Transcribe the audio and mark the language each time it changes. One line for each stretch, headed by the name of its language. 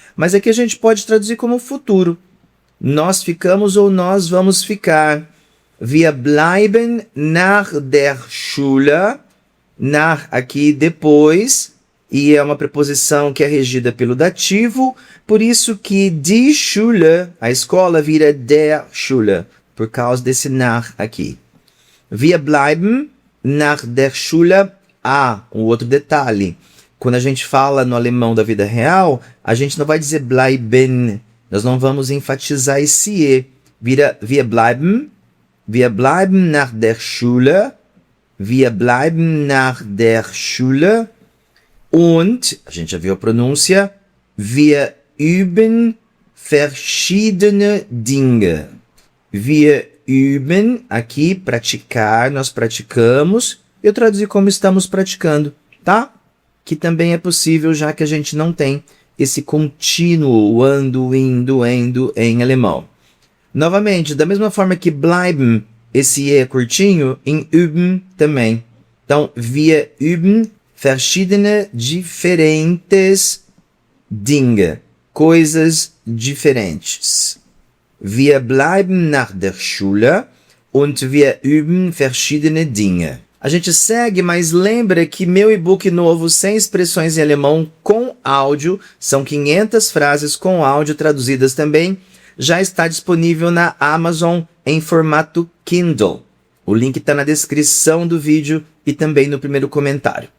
Portuguese: Mas aqui a gente pode traduzir como futuro. Nós ficamos ou nós vamos ficar.
German: Wir bleiben nach der Schule.
Portuguese: Nach aqui depois. E é uma preposição que é regida pelo dativo, por isso que die Schule, a escola, vira der Schule, por causa desse nach aqui.
German: Wir bleiben nach der Schule.
Portuguese: Um outro detalhe. quando a gente fala no alemão da vida real, a gente não vai dizer bleiben. Nós não vamos enfatizar esse E.
German: Vira wir bleiben nach der Schule, wir bleiben nach der Schule und,
Portuguese: a gente já viu a pronúncia,
German: wir üben verschiedene Dinge. Wir üben,
Portuguese: aqui, praticar, nós praticamos. Eu traduzi como estamos praticando, tá? Que também é possível, já que a gente não tem esse contínuo ando, indo, endo em alemão. Novamente, da mesma forma que bleiben, esse E é curtinho, em üben também. Então,
German: wir üben verschiedene,
Portuguese: diferentes Dinge, coisas diferentes.
German: Wir bleiben nach der Schule und wir üben verschiedene Dinge.
Portuguese: A gente segue, mas lembra que meu e-book novo sem expressões em alemão com áudio, são 500 frases com áudio traduzidas também, já está disponível na Amazon em formato Kindle. O link está na descrição do vídeo e também no primeiro comentário.